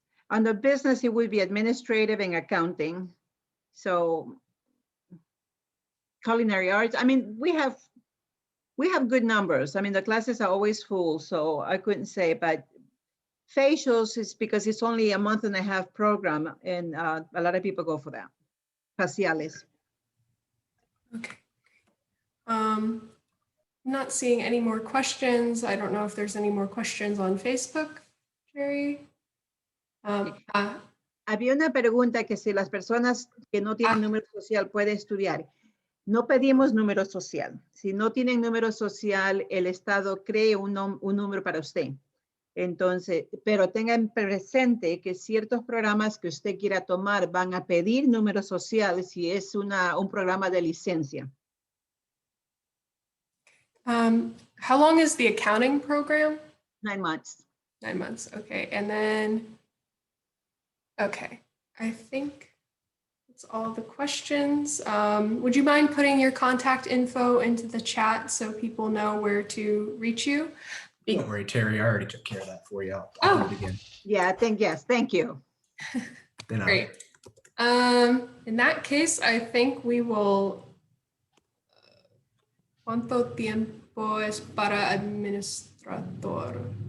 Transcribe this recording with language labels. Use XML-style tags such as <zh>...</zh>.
<en>On the business, it would be administrative and accounting. So culinary arts, I mean, we have good numbers. I mean, the classes are always full, so I couldn't say, but facials is because it's only a 1.5-month program, and a lot of people go for that.</en> <es>Faciales.</es> <en>Okay. Not seeing any more questions. I don't know if there's any more questions on Facebook, Jerry.</en> <es>Había una pregunta que si las personas que no tienen número social pueden estudiar. No pedimos número social. Si no tienen número social, el Estado cree un número para usted. Entonces, pero tengan presente que ciertos programas que usted quiera tomar van a pedir número social si es un programa de licencia.</es> <en>How long is the accounting program? 9 months. 9 months, okay. And then, okay, I think that's all the questions. Would you mind putting your contact info into the chat so people know where to reach you? Don't worry, Terry, I already took care of that for you. I'll do it again. Yeah, yes, thank you. Great. In that case, I think we will.</en> <es>¿Cuánto tiempo es para administrador?</es>